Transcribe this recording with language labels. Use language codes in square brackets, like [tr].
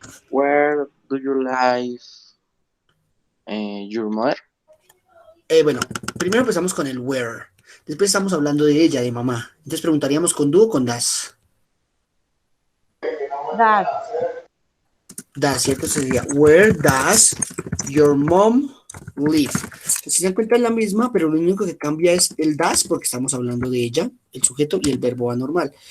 [en] Where do you live your mother? [es] Bueno, primero empezamos con el where. Después estamos hablando de ella, de mamá. Entonces preguntaríamos con do o con das. [en] That. [es] Das, ¿cierto? Sería, [en] where does your mom live? [es] Entonces, si se dan cuenta es la misma, pero lo único que cambia es el das, porque estamos hablando de ella, el sujeto y el verbo anormal.